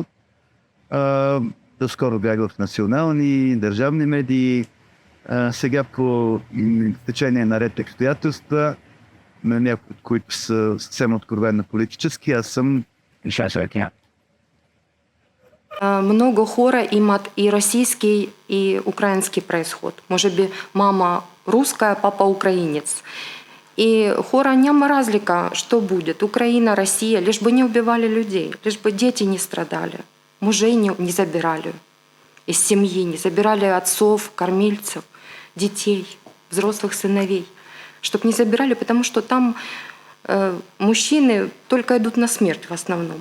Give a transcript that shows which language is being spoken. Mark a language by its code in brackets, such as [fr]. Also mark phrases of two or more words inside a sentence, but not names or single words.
[bg] Доскоро бях в национални, държавни медии. Сега по течение на ред обстоятелства, на някои, които са съвсем откровенно политически, аз съм Много хора имат и [ru] российский, и украинский происход. Может быть, мама русская, папа украинец. [bg] И хора няма разлика, [ru] что будет. Украина, Россия, лишь бы не убивали людей, лишь бы дети не страдали, мужей не забирали из семьи, не забирали отцов, кормильцев, детей, взрослых сыновей. Чтоб не забирали, потому что там мужчины только идут на смерть в основном.